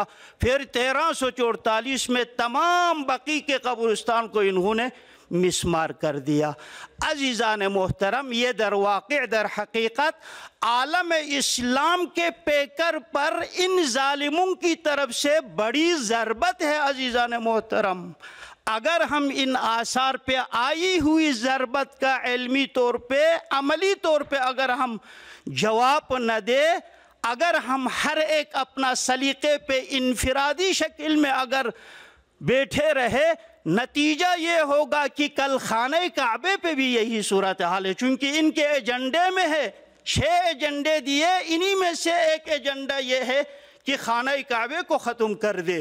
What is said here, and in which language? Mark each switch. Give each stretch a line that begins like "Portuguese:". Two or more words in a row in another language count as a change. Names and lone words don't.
Urdu: پھر 1344 میں تمام بقی کے قبرستان کو انہوں نے مسمار کر دیا۔ عزیزان محترم، یہ در واقع در حقیقت عالم اسلام کے پیکر پر ان ظالموں کی طرف سے بڑی ضربت ہے۔ عزیزان محترم، اگر ہم ان آثار پہ آئی ہوئی ضربت کا علمی طور پہ، عملی طور پہ اگر ہم جواب نہ دے، اگر ہم ہر ایک اپنا سلیقے پہ انفرادی شکل میں اگر بیٹھے رہے، نتیجہ یہ ہوگا کہ کل خانہ کعبے پہ بھی یہی صورتحال ہے، چونکہ ان کے ایجنڈے میں ہے، 6 ایجنڈے دیے، انہی میں سے ایک ایجنڈا یہ ہے کہ خانہ کعبے کو ختم کر دے۔